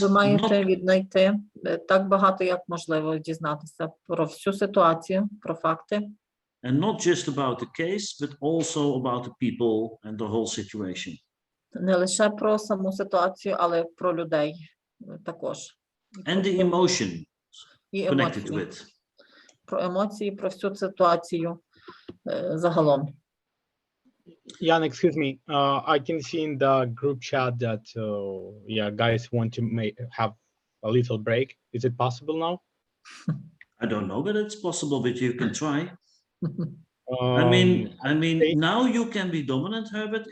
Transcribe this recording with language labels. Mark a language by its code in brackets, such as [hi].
[uk] ви маєте [en] not, [uk] віднайти так багато, як можливо, дізнатися про всю ситуацію, про факти, [en] and not just about the case, but also about the people and the whole situation. [uk] не лише про саму ситуацію, але про людей також. [en] And the emotion [uk] І [en] connected to [uk] емоції. [en] it. [uk] Про емоції, про всю ситуацію загалом. [en] Jan, excuse me. I can see in the group chat that yeah, guys want to have a little break. Is it possible now? I don't know whether it's possible, but you can try. I Um, mean, now you can be dominant, Herbert.